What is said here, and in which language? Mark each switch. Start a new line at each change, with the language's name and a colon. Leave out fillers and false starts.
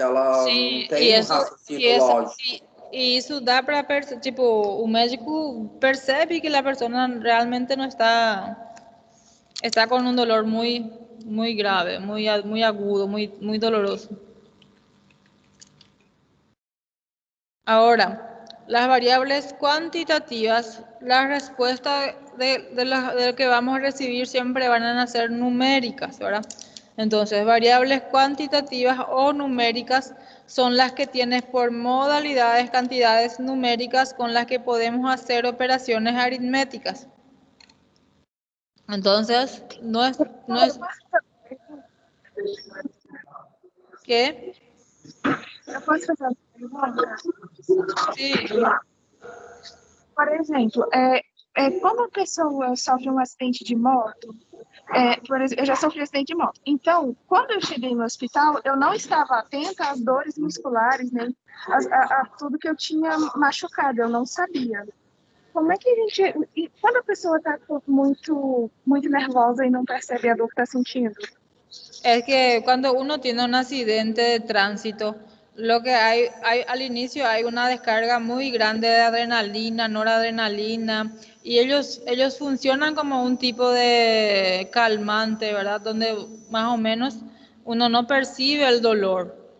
Portuguese: Ela não tem um raciocínio lógico. E isso dá para perceber, o médico percebe que a pessoa realmente não está com um dolor muito grave, muito agudo, muito doloroso.
Spanish: Ahora, las variables cuantitativas, las respuestas de lo que vamos a recibir siempre van a ser numéricas, ¿verdad? Entonces, variables cuantitativas o numéricas son las que tienes por modalidades, cantidades numéricas con las que podemos hacer operaciones aritméticas. Entonces, no es ¿qué?
Portuguese: Eu posso fazer uma pergunta? Sim. Por exemplo, quando a pessoa sofre um acidente de moto, por exemplo, eu já sofri acidente de moto. Então, quando eu cheguei no hospital, eu não estava atenta às dores musculares, nem a tudo que eu tinha machucado, eu não sabia. Como é que a gente... E quando a pessoa está muito, muito nervosa e não percebe a dor que está sentindo?
Spanish: Es que cuando uno tiene un accidente de tránsito, lo que hay al inicio hay una descarga muy grande de adrenalina, noradrenalina, y ellos funcionan como un tipo de calmante, ¿verdad? Donde más o menos uno no percibe el dolor.